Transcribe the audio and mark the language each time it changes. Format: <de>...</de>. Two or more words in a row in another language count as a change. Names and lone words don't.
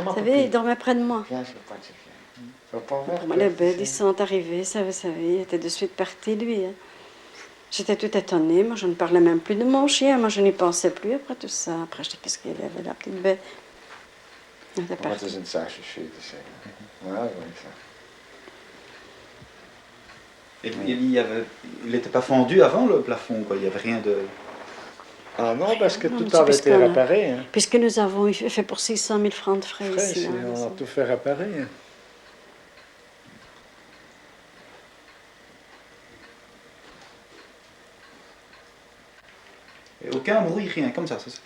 <fr>Vous savez, il dormait près de moi. Viens, je sais pas, tu viens. Faut pas voir Moi, les bêtes, ils sont arrivés, ça, vous savez, il était de suite parti, lui. Hein. J'étais tout étonnée, moi, je ne parlais même plus de mon chien, moi, je n'y pensais plus après tout ça. Après, je dis, qu'est-ce qu'il y avait, la petite bête? Il était parti.</fr> <nl>Wat is een zaakje te zeggen. Ja, dat is ça.</nl> <fr>Et il n'était pas fendu avant le plafond, quoi. Il n'y avait rien de... Ah non, parce que Non, tout monsieur, avait été puisqu'on a- réparé. Hein. Puisque nous avons fait pour 600 000 francs de frais Frais, ici. ici, hein, on a tout fait réparer. Hein. Et aucun bruit, rien, comme ça, c'est ça?</fr>